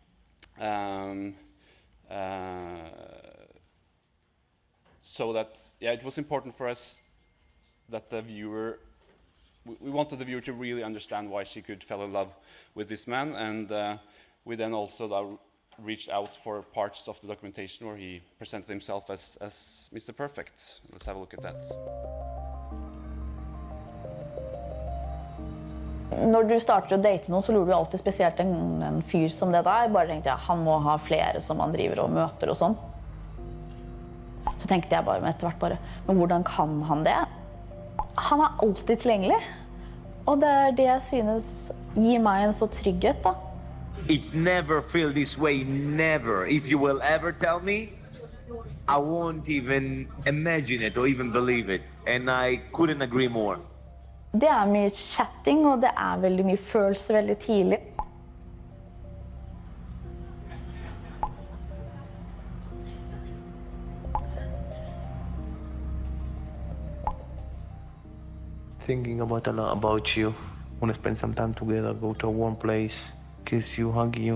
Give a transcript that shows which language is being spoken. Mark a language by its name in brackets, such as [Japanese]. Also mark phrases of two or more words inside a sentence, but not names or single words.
[English] So that, yeah, it was important for us that the viewer, we wanted the viewer to really understand why she could fall in love with this man, and we then also reached out for parts of the documentation where he presented himself as Mr. Perfect. Let's have a look at that. [Norwegian] Når du starter å date noen, så lurer du alltid spesielt en fyr som det der. Bare tenkte jeg, han må ha flere som han driver og møter og sånn. Så tenkte jeg bare etter hvert bare, men hvordan kan han det? Han er alltid tilgjengelig. Og det det jeg synes gir meg en så trygghet da. [English] It never feel this way, never. If you will ever tell me, I won't even imagine it or even believe it. And I couldn't agree more. [Norwegian] Det mye chatting, og det veldig mye følelser veldig tidlig. [English] Thinking about a lot about you. Want to spend some time together, go to a warm place, kiss you, hug you.